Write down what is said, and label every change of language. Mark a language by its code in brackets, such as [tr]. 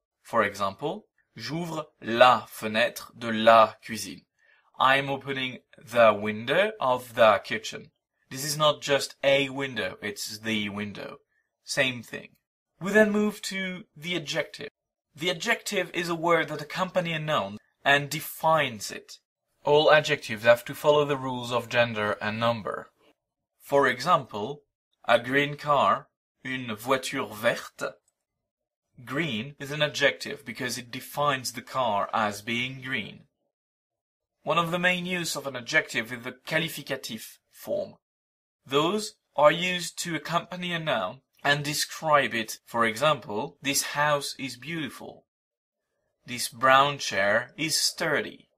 [en] For example, [fr] j'ouvre la fenêtre de la cuisine. [en] I am opening the window of the kitchen. This is not just a window, it's the window. Same thing. We then move to the adjective. The adjective is a word that accompanies a noun and defines it. All adjectives have to follow the rules of gender and number. For example, a green car, [fr] une voiture verte. [en] Green is an adjective because it defines the car as being green. One of the main use of an adjective is the qualificative form. Those are used to accompany a noun and describe it. For example, this house is beautiful. This brown chair is sturdy.